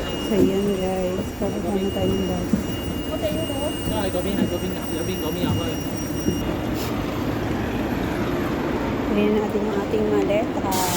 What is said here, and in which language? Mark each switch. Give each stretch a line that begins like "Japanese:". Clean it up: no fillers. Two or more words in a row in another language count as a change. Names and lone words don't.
Filipino: So yan guys, bababa na tayo ng bus.
Cantonese: 都喺嗰邊，嗰邊有開。
Filipino: Tingnan natin yung ating maleta.